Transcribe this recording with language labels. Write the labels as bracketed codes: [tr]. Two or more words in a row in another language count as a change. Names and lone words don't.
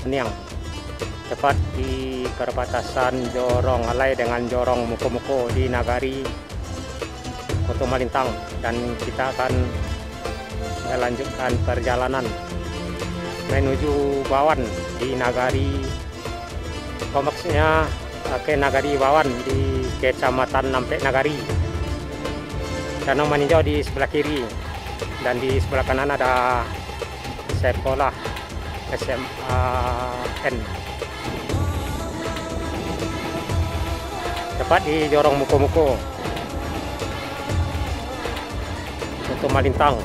[id] Niang, tepat di perbatasan Jorong Alai dengan Jorong Muko-Muko di Nagari Kota Malintang, dan kita akan melanjutkan perjalanan menuju Bawan di Nagari, maksudnya ke Nagari Bawan di Kecamatan Nampek Nagari. Danau Maninjau di sebelah kiri, dan di sebelah kanan ada sekolah SMAN, tepat di Jorong Muko-Muko Kota Malintang.